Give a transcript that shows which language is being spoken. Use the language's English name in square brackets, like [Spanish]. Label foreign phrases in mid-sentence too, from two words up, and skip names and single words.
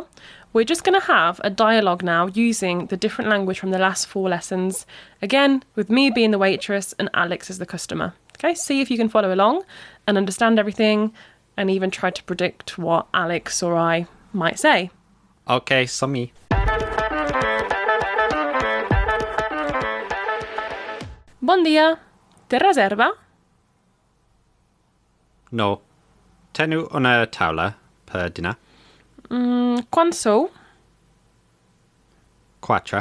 [English] We're just going to have a dialogue now using the different language from the last 4 lessons. Again, with me being the waitress and Alex as the customer. Okay, see if you can follow along and understand everything and even try to predict what Alex or I might say. Okay, Sammy. [Catalan] Bon dia, té reserva? No. Teniu una taula per dinar? Quan sou? 4.